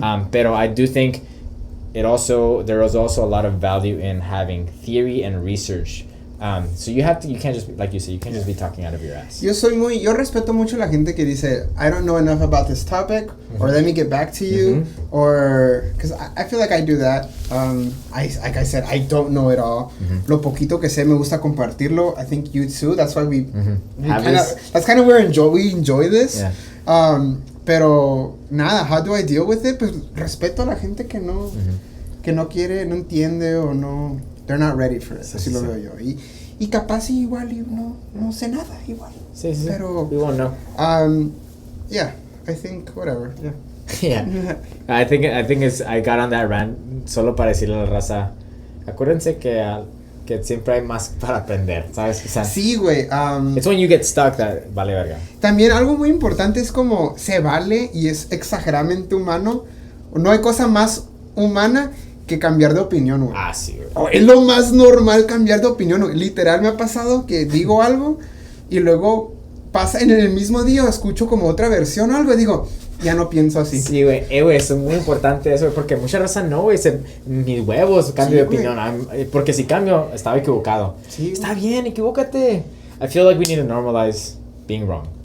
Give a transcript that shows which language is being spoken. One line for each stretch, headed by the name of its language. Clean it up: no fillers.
English: But I do think there is also a lot of value in having theory and research. So you can't just, like you said, you can't just be talking out of your ass.
Spanish: Yo respeto mucho la gente que dice,
English: I don't know enough about this topic, or let me get back to you, or, because I feel like I do that. Like I said, I don't know it all.
Spanish: Lo poquito que sé me gusta compartirlo.
English: I think you too. That's why we that's kind of where we enjoy this.
Spanish: Yeah. Pero nada,
English: how do I deal with it?
Spanish: Pues respeto a la gente que no quiere, no entiende, o no,
English: they're not ready for it.
Spanish: Así lo veo yo. Y capaz igual no sé nada igual. Sí. Pero
English: we won't know. Yeah, I think whatever. Yeah. Yeah. I think I got on that rant
Spanish: solo para decirle a la raza, acuérdense que siempre hay más para aprender, ¿sabes? O sea, sí, güey.
English: It's when you get stuck that
Spanish: vale verga. También algo muy importante es como se vale y es exageradamente humano. No hay cosa más humana que cambiar de opinión, güey. Sí, güey. Es lo más normal cambiar de opinión, güey. Literal me ha pasado que digo algo y luego pasa en el mismo día, escucho como otra versión o algo y digo, ya no pienso así. Sí, güey, es muy importante eso, güey, porque mucha raza no, güey, mis huevos, cambio de opinión, porque si cambio, estaba equivocado. Sí, está bien, equivócate.
English: I feel like we need to normalize being wrong.